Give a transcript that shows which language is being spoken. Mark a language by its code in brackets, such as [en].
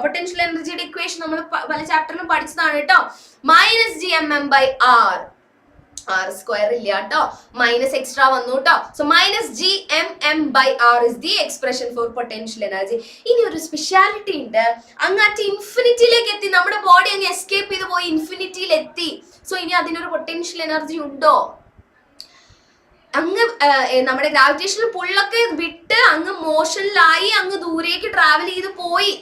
[ml] Potential എനർജിയുടെ equation നമ്മൾ പല ചാപ്റ്ററിലും പഠിച്ചതാണ് കേട്ടോ. -gmm/r, r² ഇല്ല കേട്ടോ, മൈനസ് എക്സ്ട്രാ വന്നു കേട്ടോ. [en] So -gmm/r is the expression for potential energy. [ml] ഇനി ഒരു സ്പെഷ്യാലിറ്റി ഉണ്ട്, അങ്ങാറ്റ് ഇൻഫിനിറ്റിയിലേക്ക് എത്തി, നമ്മുടെ ബോഡി അങ്ങ് എസ്കേപ്പ് ചെയ്ത് പോയി ഇൻഫിനിറ്റിയിൽ എത്തി. സോ ഇനി അതിനൊരു പൊട്ടൻഷ്യൽ എനർജി ഉണ്ടോ? അങ്ങ് നമ്മുടെ ഗ്രാവിറ്റേഷണൽ പുള്ളൊക്കെ വിട്ട് അങ്ങ് മോഷനിലായി അങ്ങ് ദൂരേക്ക് ട്രാവൽ ചെയ്ത് പോയി.